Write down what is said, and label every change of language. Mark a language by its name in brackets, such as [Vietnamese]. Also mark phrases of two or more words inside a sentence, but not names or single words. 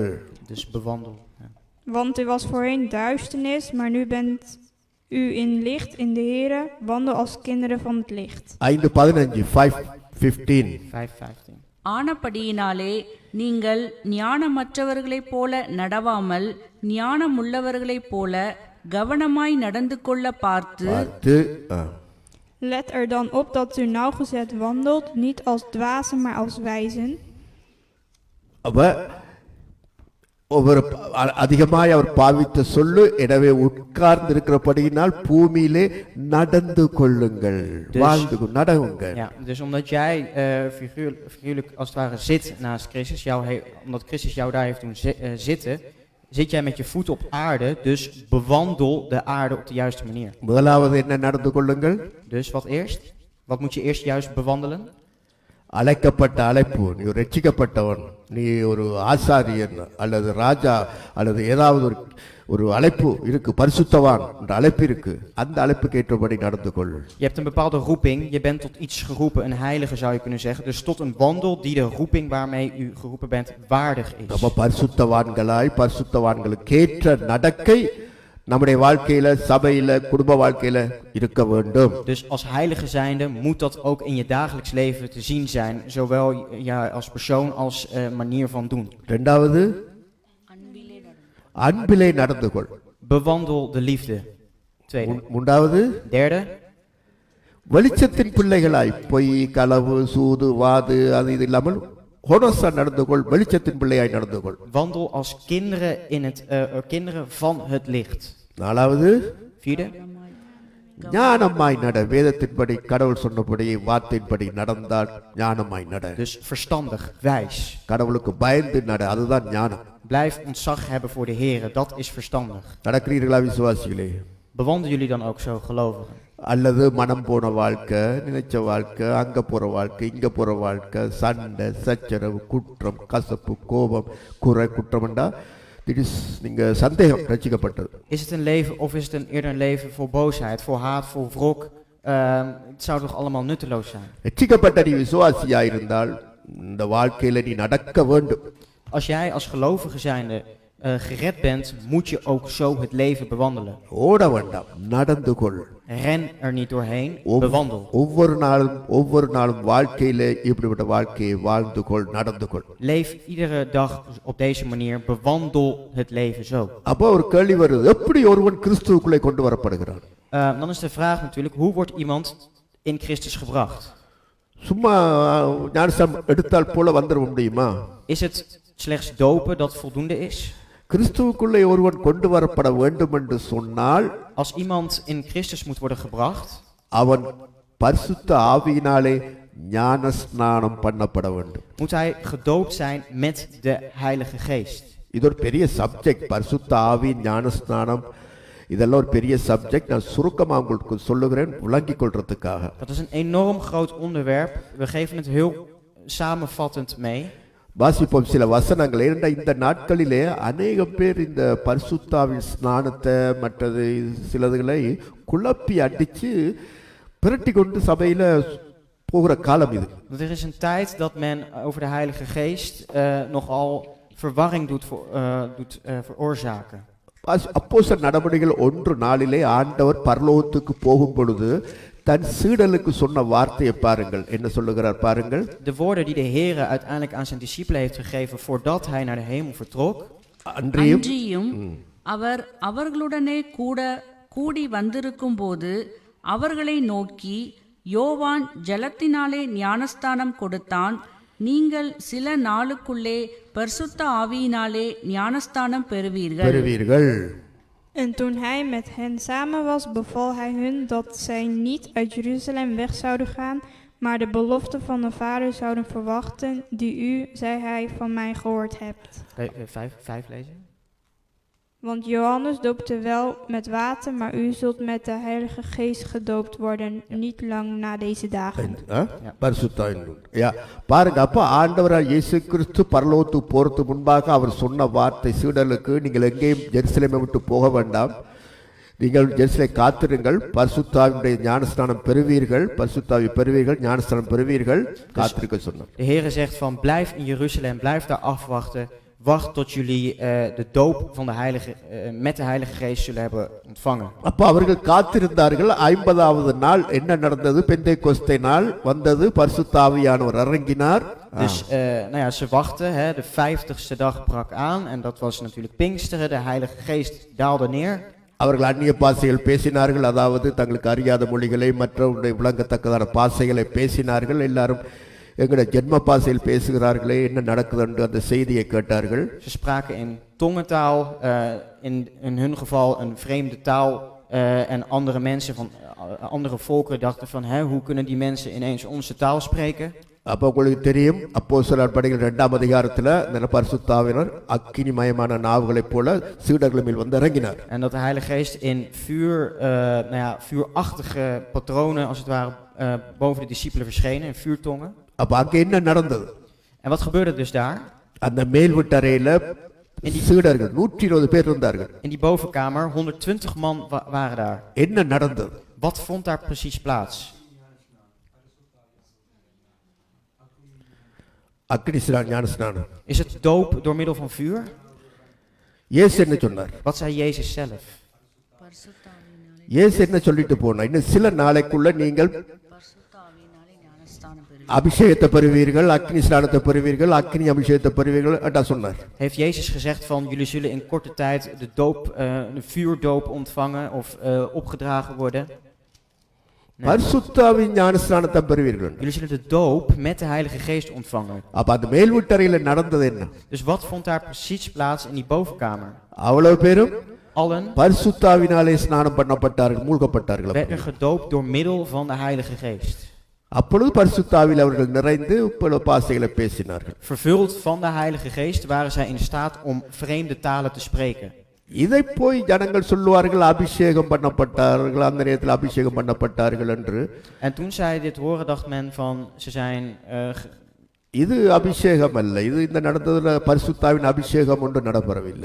[Dutch] Dus bewandel. Ja. Want u was voorheen duisternis, maar nu bent u in licht in de Here. Wandel als kinderen van het licht. 5:15 5:15. 5:15. [Tamil] ஆனபடியினாலே நீங்கள் ஞானமற்றவர்களைப் போல நடவாமல் ஞானமுள்ளவர்களைப் போல கவனமாய் நடந்து கொள்ள பார்த்து [Dutch] Let er dan op dat u nauwgezet wandelt, niet als dwazen, maar als wijzen. [Tamil] ஒவ்வொரு அதிகமாய் அவர் பாவித்த சொல்லு, எனவே உட்கார்ந்து இருக்கிறபடியினால் பூமியிலே நடந்து கொள்ளுங்கள், வாழ்ந்து நடவுங்கள். [Dutch] Ja, dus omdat jij figuurlijk als het ware zit naast Christus, omdat Christus jou daar heeft doen zitten, zit jij met je voet op aarde, dus bewandel de aarde op de juiste manier. [Tamil] முதலாவது என்ன நடந்து கொள்ளுங்கள்? [Dutch] Dus wat eerst? Wat moet je eerst juist bewandelen? [Tamil] அழைக்கப்பட்ட அழைப்பு, நீ ரட்சிக்கப்பட்டவன், நீ ஒரு ஆசாரியன் அல்லது ராஜா அல்லது ஏதாவது ஒரு அழைப்பு இருக்கு, பரிசுத்தவான் என்ற அழைப்பு இருக்கு, அந்த அழைப்புக்கு ஏற்றபடி நடந்து கொள். [Dutch] Je hebt een bepaalde roeping, je bent tot iets geroepen, een heilige zou je kunnen zeggen, dus tot een wandel die de roeping waarmee u geroepen bent waardig is. [Tamil] நம்ம பரிசுத்தவான்களாய் பரிசுத்தவான்களுக்கு ஏற்ற நடக்கை நம்முடைய வாழ்க்கையில, சபையில, குடும்ப வாழ்க்கையில இருக்க வேண்டும். [Dutch] Dus als heilige zijnde moet dat ook in je dagelijks leven te zien zijn, zowel ja, als persoon als manier van doen. [Tamil] இரண்டாவது அன்பிலே நடந்து கொள். [Dutch] Bewandel de liefde. Tweede. [Tamil] மூன்றாவது [Dutch] Derde. [Tamil] வெளிச்சத்தின் பிள்ளைகளாய் பொய், களவு, சூது, வாது அது இது இல்லாமல் ஹோனஸா நடந்து கொள், வெளிச்சத்தின் பிள்ளையாய் நடந்து கொள். [Dutch] Wandel als kinderen van het licht. [Tamil] நாலாவது [Dutch] Vierde. [Tamil] ஞானமாய் நட, வேதத்தின்படி கடவுள் சொன்னபடி வார்த்தையின்படி நடந்தால் ஞானமாய் நட. [Dutch] Dus verstandig, wijs. [Tamil] கடவுளுக்கு பயந்து நட, அதுதான் ஞானம். [Dutch] Blijf ontzag hebben voor de Here, dat is verstandig. [Tamil] நடக்கிறீர்களா விசுவாசிகளே? [Dutch] Bewandelen jullie dan ook zo, gelovigen? [Tamil] அல்லது மனம் போன வாழ்க்கை, நினைச்ச வாழ்க்கை, அங்க போற வாழ்க்கை, இங்க போற வாழ்க்கை, சண்டை, சச்சரவு, குற்றம், கசப்பு, கோபம், குறை, குற்றம்டா நீங்க சந்தேகம் ரட்சிக்கப்பட்டது. [Dutch] Is het een leven of is het eerder een leven vol boosheid, vol haat, vol wrok? Het zou toch allemaal nutteloos zijn? [Tamil] ரட்சிக்கப்பட்ட நீ விசுவாசியா இருந்தால் இந்த வாழ்க்கையில நீ நடக்க வேண்டும். [Dutch] Als jij als gelovige zijnde gered bent, moet je ook zo het leven bewandelen. [Tamil] ஓட வேண்டாம், நடந்து கொள். [Dutch] Ren er niet doorheen, bewandel. [Tamil] ஒவ்வொரு நாளும் வாழ்க்கையில இப்படிப்பட்ட வாழ்க்கையை வாழ்ந்து கொள், நடந்து கொள். [Dutch] Leef iedere dag op deze manier, bewandel het leven zo. [Tamil] அப்போ ஒரு கேள்வி வருது, எப்படி ஒருவன் கிறிஸ்துவுக்குள்ளே கொண்டு வரப்படுகிறான்? [Dutch] Dan is de vraag natuurlijk, hoe wordt iemand in Christus gebracht? [Tamil] சும்மா ஞானஸ்நானம் எடுத்தால் போல வந்துட முடியுமா? [Dutch] Is het slechts dopen dat voldoende is? [Tamil] கிறிஸ்துவுக்குள்ளே ஒருவன் கொண்டு வரப்பட வேண்டும் என்று சொன்னால், [Dutch] Als iemand in Christus moet worden gebracht, [Tamil] அவன் பரிசுத்த ஆவியினாலே ஞானஸ்நானம் பண்ணப்பட வேண்டும். [Dutch] moet hij gedoopt zijn met de Heilige Geest. [Tamil] இது ஒரு பெரிய சப்ஜெக்ட், பரிசுத்த ஆவி, ஞானஸ்நானம், இதெல்லாம் ஒரு பெரிய சப்ஜெக்ட். நான் சுருக்கமா உங்களுக்கு சொல்லுகிறேன் விளங்கிக் கொள்றதுக்காக. [Dutch] Dat is een enorm groot onderwerp. We geven het heel samenvattend mee. [Tamil] வாசிப்போம் சில வசனங்கள். ஏனென்றால் இந்த நாட்களிலே அநேகம் பேர் இந்த பரிசுத்தாவின் ஸ்நானத்தை மற்றது சிலதுகளை குழப்பி அடிச்சு பிரட்டி கொண்டு சபையில போகிற காலம் இது. [Dutch] Er is een tijd dat men over de Heilige Geest nogal verwarring doet veroorzaken. [Tamil] அப்போஸ்தலர் நடவடிக்கைகள் 1:4 ஆண்டவர் பரலோகத்துக்கு போகும் பொழுது தன் சீடலுக்கு சொன்ன வார்த்தையை பாருங்கள். என்ன சொல்லுகிறார் பாருங்கள். [Dutch] De woorden die de Heere uiteindelijk aan zijn discipelen heeft gegeven voordat hij naar de hemel vertrok. [Tamil] அன்றியும் அவர் அவர்களுடனே கூடி வந்திருக்கும் போது அவர்களை நோக்கி, யோவான் ஜலத்தினாலே ஞானஸ்தானம் கொடுத்தான், நீங்கள் சில நாளுக்குள்ளே பரிசுத்த ஆவியினாலே ஞானஸ்தானம் பெறுவீர்கள். [Dutch] En toen hij met hen samen was, beval hij hun dat zij niet uit Jeruzalem weg zouden gaan, maar de belofte van de Vader zouden verwachten, die u, zei hij, van mij gehoord hebt. 5 lezen. Want Johannes doopte wel met water, maar u zult met de Heilige Geest gedoopt worden, niet lang na deze dagen. [Tamil] பரிசுத்தாவின் பாருங்க, அப்ப ஆண்டவரால் இயேசு கிறிஸ்து பரலோகத்துக்கு போறதுக்கு முன்பாக அவர் சொன்ன வார்த்தை சீடர்களுக்கு, நீங்கள் எங்கேயும் ஜெருசலேமை விட்டு போக வேண்டாம், நீங்கள் ஜெருசலேமை காத்திருங்கள், பரிசுத்தாவினுடைய ஞானஸ்நானம் பெறுவீர்கள், பரிசுத்தாவி பெறுவீர்கள், ஞானஸ்நானம் பெறுவீர்கள், காத்திருக்க சொன்னார். [Dutch] De Heere zegt van blijf in Jeruzalem, blijf daar afwachten. Wacht tot jullie de doop van de met de Heilige Geest zullen hebben ontvangen. [Tamil] அப்ப அவர்கள் காத்திருந்தார்கள். 50வது நாள் என்ன நடந்தது? பெந்தேகோஸ்தே நாள் வந்தது, பரிசுத்த ஆவியானவர் இறங்கினார். [Dutch] Dus ze wachten, de 50ste dag brak aan en dat was natuurlijk Pinksteren, de Heilige Geest daalde neer. [Tamil] அவர்கள் அந்நிய பாஷைகள் பேசினார்கள், அதாவது தங்களுக்கு அறியாத மொழிகளை மற்றவருடைய விளங்கத்தக்கதான பாஷைகளை பேசினார்கள். எல்லாரும் எங்களுடைய ஜென்ம பாஷையில் பேசுகிறார்களே, என்ன நடக்குது என்று அந்த செய்தியை கேட்டார்கள். [Dutch] Ze spraken in tongentaal, in hun geval een vreemde taal, en andere mensen van andere volkeren dachten van hoe kunnen die mensen ineens onze taal spreken? [Tamil] அப்போ உங்களுக்கு தெரியும், அப்போஸ்தலர் படைகள் 2ஆம் அதிகாரத்தில் இந்த பரிசுத்த ஆவியானவர் அக்கினிமயமான நாவுகளைப் போல சீடர்கள் மேல் வந்து இறங்கினார். [Dutch] En dat de Heilige Geest in vuurachtige patronen als het ware boven de discipelen verschenen, in vuurtongen. [Tamil] அப்ப அங்க என்ன நடந்தது? [Dutch] En wat gebeurde dus daar? [Tamil] அந்த மேல் வீட்டறையில சீடர்கள் 120 பேர் இருந்தார்கள். [Dutch] In die bovenkamer 120 man waren daar. [Tamil] என்ன நடந்தது? [Dutch] Wat vond daar precies plaats? [Tamil] அக்னிஸ்நானம், ஞானஸ்நானம். [Dutch] Is het doop door middel van vuur? [Tamil] இயேசு என்ன சொன்னார்? [Dutch] Wat zei Jezus zelf? [Tamil] இயேசு என்ன சொல்லிட்டு போனார்? இன்னும் சில நாளைக்குள்ள நீங்கள் அபிஷேகத்தை பெறுவீர்கள், அக்னி ஸ்நானத்தை பெறுவீர்கள், அக்னி அபிஷேகத்தை பெறுவீர்கள் என்று சொன்னார். [Dutch] Heeft Jezus gezegd van jullie zullen in korte tijd de doop, de vuurdoop ontvangen of opgedragen worden? [Tamil] பரிசுத்தாவின் ஞானஸ்நானத்தை பெறுவீர்கள். [Dutch] Jullie zullen de doop met de Heilige Geest ontvangen. [Tamil] அப்ப அந்த மேல் வீட்டறையில நடந்தது என்ன? [Dutch] Dus wat vond daar precies plaats in die bovenkamer? [Tamil] அவ்வளவு பேரும் [Dutch] Allen [Tamil] பரிசுத்தாவினாலே ஸ்நானம் பண்ணப்பட்டார்கள், மூழ்கப்பட்டார்கள். [Dutch] werden gedoopt door middel van de Heilige Geest. [Tamil] அப்பொழுது பரிசுத்தாவியில் அவர்கள் நிறைந்து பல பாஷைகளை பேசினார்கள். [Dutch] Vervuld van de Heilige Geest waren zij in staat om vreemde talen te spreken. [Tamil] இதை போய் ஜனங்கள் சொல்லுவார்கள், அபிஷேகம் பண்ணப்பட்டார்கள், அந்த நேரத்தில் அபிஷேகம் பண்ணப்பட்டார்கள் என்று. [Dutch] En toen zij dit horen dacht men van ze zijn [Tamil] இது அபிஷேகம் அல்ல, இது இந்த நடந்ததுல பரிசுத்தாவின் அபிஷேகம் ஒன்று நடைபெறவில்லை.